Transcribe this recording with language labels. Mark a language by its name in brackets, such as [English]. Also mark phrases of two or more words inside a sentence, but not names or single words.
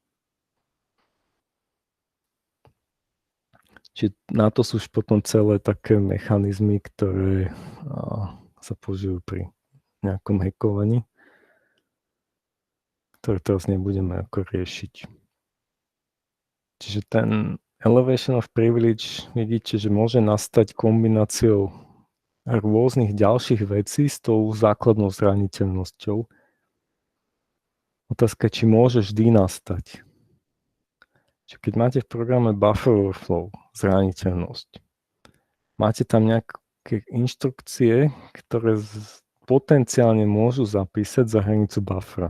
[Slovak] Čiže na to sú už potom celé také mechanizmy, ktoré sa použijú pri nejakom hackovaní, ktoré teraz nebudeme ako riešiť. Čiže ten [English] elevation of privilege, [Slovak] vidíte, že môže nastať kombináciou rôznych ďalších vecí s tou základnou zraniteľnosťou. Otázka je, či môže vždy nastať. Čiže keď máte v programe [English] buffer overflow, [Slovak] zraniteľnosť, máte tam nejaké inštrukcie, ktoré potenciálne môžu zapísať za hranicu buffera.